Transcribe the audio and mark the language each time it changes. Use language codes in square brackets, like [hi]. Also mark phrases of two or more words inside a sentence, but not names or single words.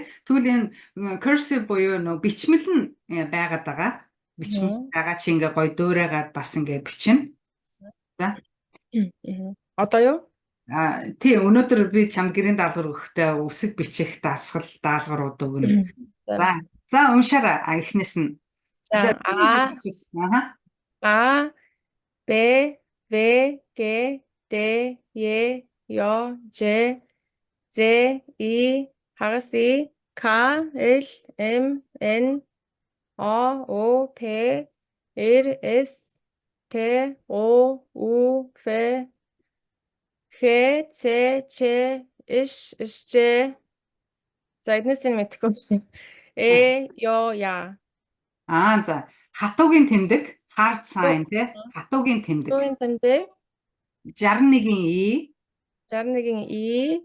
[mn] Тэгвэл энэ cursive буюу нөө бичмэл нь байгаад байгаа. Бичмэл байгаа чи ингээ гой дуурайгаад бас ингээ бичнэ. За. Одоо юу? Тий өнөөдөр би чамд гэрийн даалгавар өгөхдөө үсэг бичих дасгал даалгаврууд өгнө. За уншаарай эхнээс нь. За А Б В Г Д Е Ё Ж З И хагас И К Л М Н O О П Р С Т О У Ф Х Ц Ч Ш Ж за эднээс нь мэдхгүй. Ё Я. За хатуугийн тэмдэг [en] hard sign [mn] тий хатуугийн тэмдэг. Хатуугийн тэмдэг 61-ийн И 61-ийн И